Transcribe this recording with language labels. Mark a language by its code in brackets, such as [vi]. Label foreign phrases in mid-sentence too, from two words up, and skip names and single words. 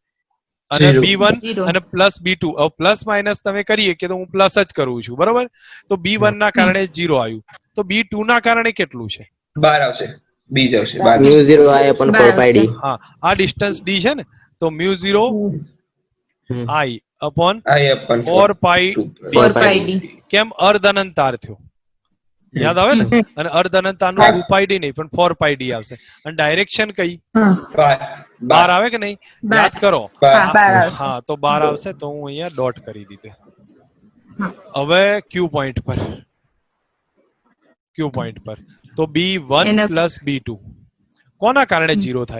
[gu] અને B1 અને પ્લસ B2. હવે [en] plus minus [gu] તમે કરીએ કે તો હું પ્લસ જ કરું છું, બરોબર? તો B1 ના કારણે 0 આવ્યું. તો B2 ના કારણે કેટલું છે? 12 આવશે. બી જ આવશે 12. [en] μ0i upon 4 pi d. [gu] હા, આ ડિસ્ટન્સ d છે ને, તો [en] μ0 i upon I upon 4 pi d. 4 pi d. [gu] કેમ? અર્ધ અનંત તાર થયો, યાદ આવે ને? અને અર્ધ અનંત તારનું [en] 2 pi d [gu] નહીં પણ [en] 4 pi d [gu] આવશે. અને ડાયરેક્શન કઈ? 12 આવે કે નહીં? યાદ કરો. હા, તો 12 આવશે. તો હું અહીંયા ડોટ કરી દીધે. હવે [en] Q point [gu] પર તો [en] B1 plus B2 [gu] કોના કારણે 0 થાય?